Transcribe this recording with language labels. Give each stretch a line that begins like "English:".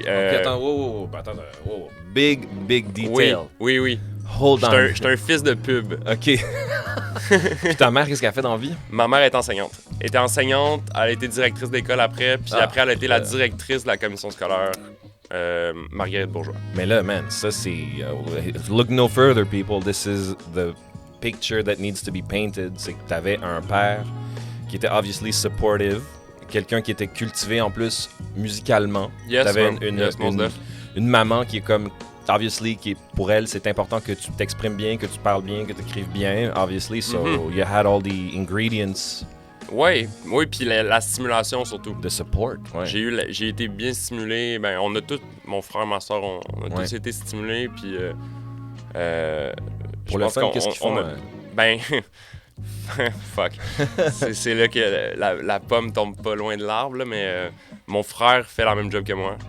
English: OK,
French: attends,
English: wow. Big detail.
French: Oui.
English: Hold on.
French: J'étais un fils de pub. OK. Puis ta mère, qu'est-ce qu'elle a fait dans la vie? Ma mère est enseignante. Elle était enseignante, elle a été directrice d'école après, puis après, elle a été la directrice de la commission scolaire, Marguerite Bourgeois. Mais là, man, ça c'est...
English: look no further, people. This is the picture that needs to be painted.
French: C'est que t'avais un père qui était obviously supportive, quelqu'un qui était cultivé en plus musicalement.
English: Yes,
French: T'avais
English: man.
French: une maman qui est comme... Obviously, pour elle, c'est important que tu t'exprimes bien, que tu parles bien, que tu écrives bien, obviously.
English: So, you had all the ingredients
French: Oui, puis la stimulation surtout. de support. Ouais. J'ai été bien stimulé. Ben, on a tous, mon frère, ma soeur, on a tous été stimulés. Puis, Pour le fun, qu'est-ce qu'ils font? Ben, fuck. c'est là que la pomme tombe pas loin de l'arbre, là, mais mon frère fait la même job que moi.